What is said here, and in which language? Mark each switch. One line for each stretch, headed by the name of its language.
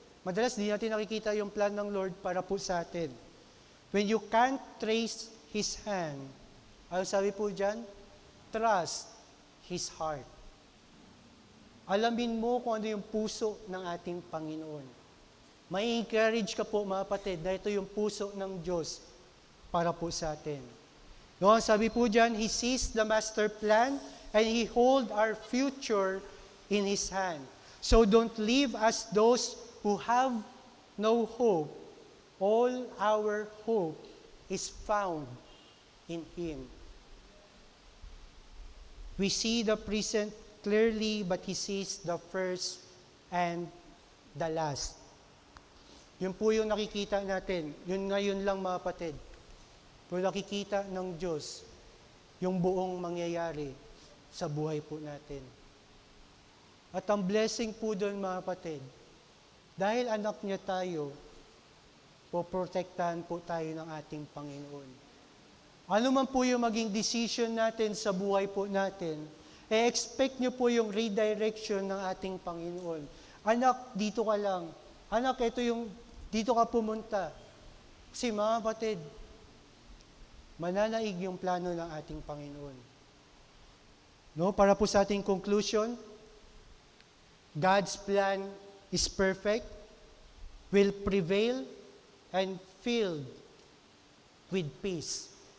Filipino: Madalas di natin nakikita yung plan ng Lord para po sa atin. When you can't trace His hand, ano sabi po dyan? Trust His heart. Alamin mo kung ano yung puso ng ating Panginoon. May encourage ka po, mga kapatid, na ito yung puso ng Diyos para po sa atin.
English: No, sabi po dyan, He sees the master plan and He hold our future in His hand. So don't live as those who have no hope. All our hope is found in Him. We see the present clearly, but He sees the first and the last.
Filipino: Yun po yung nakikita natin. Yun ngayon lang, mga kapatid. Pero nakikita ng Diyos yung buong mangyayari sa buhay po natin. At ang blessing po doon, mga kapatid, dahil anak niya tayo, poprotektahan po tayo ng ating Panginoon. Ano man po yung maging decision natin sa buhay po natin, expect nyo po yung redirection ng ating Panginoon. Anak, dito ka lang. Anak, dito ka pumunta. Kasi mga kapatid, mananaig yung plano ng ating Panginoon.
English: No, para po sa ating conclusion, God's plan is perfect, will prevail, and filled with peace.